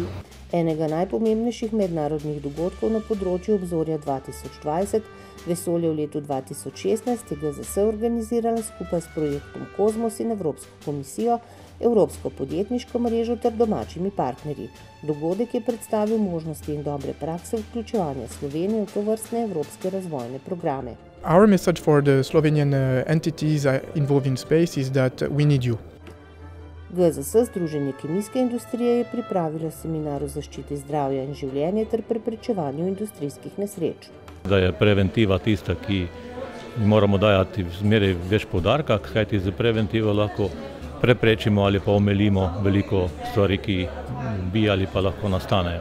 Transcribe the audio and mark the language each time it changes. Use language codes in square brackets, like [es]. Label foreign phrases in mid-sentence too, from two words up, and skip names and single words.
[sl] Enega najpomembnejših mednarodnih dogodkov na področju obzorja 2020, vesolje v letu 2016, je GZS organizirala skupaj s projektom Kozmos in Evropsko komisijo, Evropsko podjetniško mrežo ter domačimi partnerji. Dogodek je predstavil možnosti in dobre prakse vključevanja Slovenije v tovrstne evropske razvojne programe. [en] Our message for the Slovenian entities involved in space is that we need you. [sl] GZS Združenje kemijske industrije je pripravilo seminar o zaščiti zdravja in življenja ter preprečevanju industrijskih nesreč. Da je preventiva tista, ki moramo dajati zmeraj več poudarka, kajti z preventivo lahko preprečimo ali pa omilimo veliko stvari, ki bi ali pa lahko nastanejo.